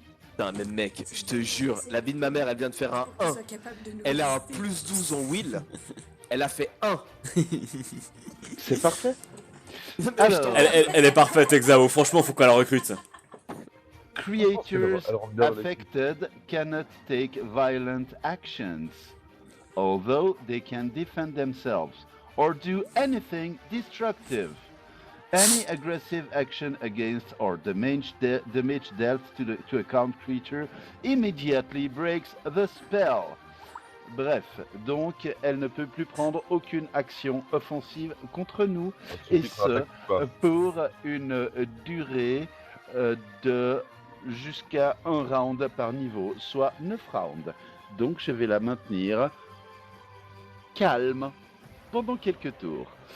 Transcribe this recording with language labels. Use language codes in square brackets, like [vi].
[fr] Putain, mais mec, je te jure, la vie de ma mère, elle vient de faire un 1. Elle a un plus 12 en will. Elle a fait 1. C'est parfait. Alors, Elle est parfaite, Exao. Franchement, faut qu'on la recrute. [en] Creatures [fr] Elle rentre bien dans l'équipe. [en] affected cannot take violent actions, although they can defend themselves or do anything destructive. Any aggressive action against or damage dealt to a count creature immediately breaks the spell. [fr] Bref, donc elle ne peut plus prendre aucune action offensive contre nous, et ce pour une durée de jusqu'à 1 round par niveau, soit 9 rounds. Donc je vais la maintenir calme pendant quelques tours.